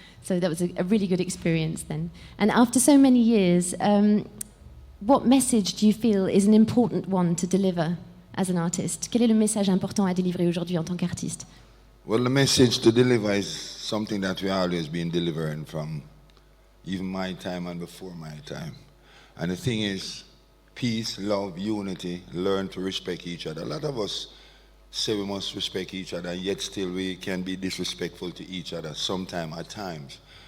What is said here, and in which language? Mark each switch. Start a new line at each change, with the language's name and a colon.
English: So that was a really good experience then. And after so many years, what message do you feel is an important one to deliver as an artist?
French: Quel est le message important à délivrer aujourd'hui en tant qu'artiste?
English: Well, the message to deliver is something that we always been delivering from even my time and before my time. And the thing is, peace, love, unity, learn to respect each other. A lot of us say we must respect each other, yet still we can be disrespectful to each other sometime at times.